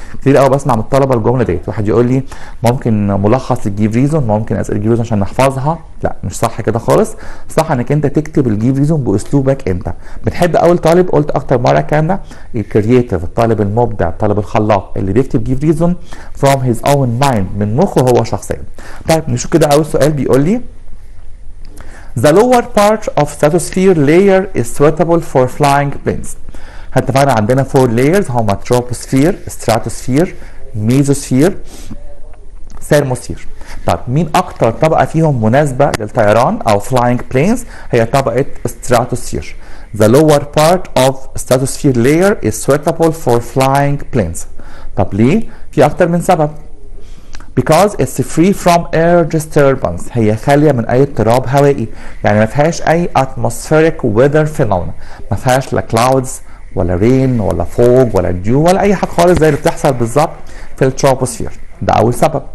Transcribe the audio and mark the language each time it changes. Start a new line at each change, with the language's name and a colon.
Arabic: كتير قوي بسمع من الطلبه الجمله ديت، واحد يقول لي ممكن ملخص الجيف ريزون، ممكن اسئله الجيف ريزون عشان نحفظها. لا مش صح كده خالص، صح انك انت تكتب الجيف ريزون باسلوبك انت. بتحب اول طالب قلت اكتر مره الكلام ده، يكريت الكرييتيف، الطالب المبدع، الطالب الخلاق اللي بيكتب
English: give reason from his own mind،
Arabic: من مخه هو شخصيا. طيب نشوف كده اول سؤال بيقول لي
English: the lower part of stratosphere layer is suitable for flying planes.
Arabic: اتفقنا عندنا 4 layers هما troposphere، stratosphere، mesosphere، thermosphere. طب مين اكتر طبقه فيهم مناسبه للطيران او
English: flying planes؟
Arabic: هي طبقه stratosphere.
English: The lower part of stratosphere layer is suitable for flying planes.
Arabic: طب ليه؟ في اكتر من سبب.
English: because it's free from air disturbance،
Arabic: هي خاليه من اي اضطراب هوائي، يعني ما فيهاش اي
English: atmospheric weather phenomena،
Arabic: ما فيهاش لا clouds ولا rain ولا fog ولا dew ولا اي حاجه خالص زي اللي بتحصل بالظبط في التروبوسفير. ده اول سبب.